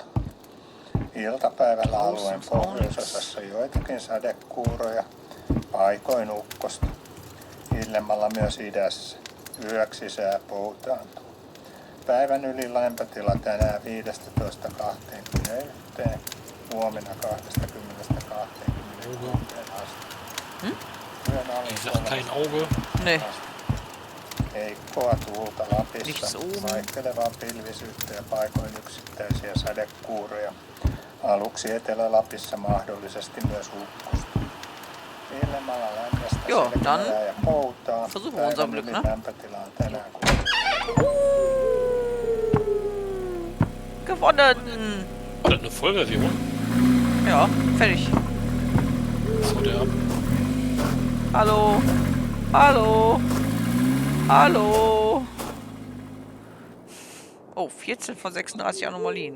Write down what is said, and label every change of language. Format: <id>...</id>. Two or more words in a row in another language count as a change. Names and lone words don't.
<fi>Iltapäivällä alueen pohjoisosassa joitakin sadekuuroja, paikoin ukkosta. Illemmalla myös idässä. Yöksi sää poutaantuu. Päivän yli lämpötila tänään 15–21, huomenna 20–26 asti. Yön</fi> <de>Ich sag kein Auge. Nee.</de> <fi>Heikkoa tuulta Lapissa,</fi> <de>Nichts oben.</de> <fi>vaihtelevaa pilvisyyttä ja paikoin yksittäisiä sadekuuroja. Aluksi Etelä-Lapissa mahdollisesti myös ukkosta. Illemmalla lämmästä</fi> <de>Joo,</de> <fi>selkeää</fi> <de>dann</de> <fi>ja poutaa.</fi> <de>versuchen wir unser Glück, ne?</de> <fi>Lämpötila on tänään</fi> <de>Gewonnen! War das eine Vollversion? Ja, fertig. So der. Hallo? Hallo? Hallo? Oh, 14 von 36 Anomalien.</de>